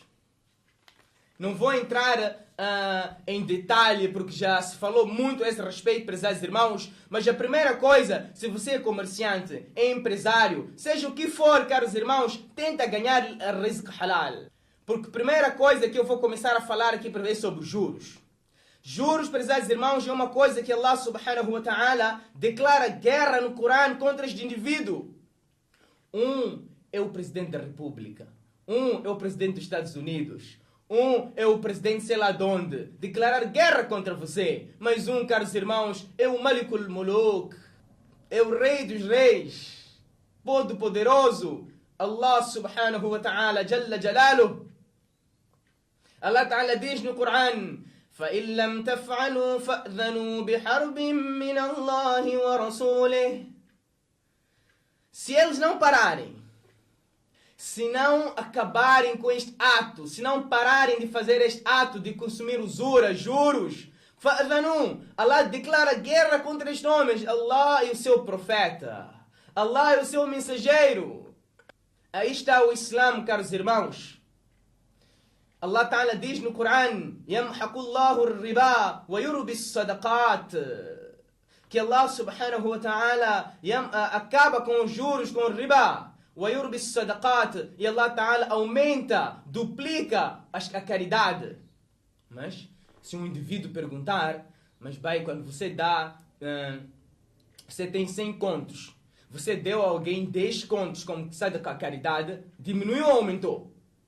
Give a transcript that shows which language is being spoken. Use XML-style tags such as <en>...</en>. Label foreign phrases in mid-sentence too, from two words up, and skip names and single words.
<pt>Não vou entrar em detalhe, porque já se falou muito a esse respeito, prezados irmãos, mas a primeira coisa, se você é comerciante, é empresário, seja o que for, caros irmãos, tenta ganhar</pt> <ar>رزق حلال.</ar> <pt>Porque a primeira coisa que eu vou começar a falar aqui para ver sobre os juros. Juros, prezados irmãos, é uma coisa que</pt> <ar>الله سبحانه وتعالى</ar> <pt>declara guerra no Corão contra este indivíduo. Um é o presidente da República. Um é o presidente dos Estados Unidos. Um é o presidente sei lá de onde, declarar guerra contra você. Mas um, caros irmãos, é o</pt> <ar>ملك الملوك,</ar> <pt>é o rei dos reis, todo-poderoso,</pt> <ar>الله سبحانه وتعالى جل جلاله. الله تعالى</ar> <pt>diz no Corão:</pt> <ar>فَإِن لَمْ تَفْعَلُوا فَأْذَنُوا بِحَرْبٍ مِّنَ اللَّهِ وَرَسُولِهِ.</ar> <pt>Se eles não pararem, se não acabarem com este ato, se não pararem de fazer este ato de consumir usura, juros, فَأْذَنُوا, Allah declara guerra contra estes homens. Allah e o seu profeta, Allah e o seu mensageiro. Aí está o Islã, caros irmãos.</pt> <ar>الله تعالى</ar> <pt>diz no Corão:</pt> <ar>يَمْحَقُ اللَّهُ الرِّبَا وَيُرْبِي الصَّدَقَاتِ,</ar> <pt>que</pt> <ar>الله سبحانه وتعالى</ar> <pt>acaba com os juros, com o riba.</pt> <ar>وَيُرْبِي الصَّدَقَاتِ,</ar> <pt>e</pt> <ar>الله تعالى</ar> <pt>aumenta, duplica a caridade. Mas se um indivíduo perguntar: mas bem, quando você dá, você tem 100 contos, você deu a alguém 10 contos como sadaqa, caridade, diminuiu ou aumentou?</pt>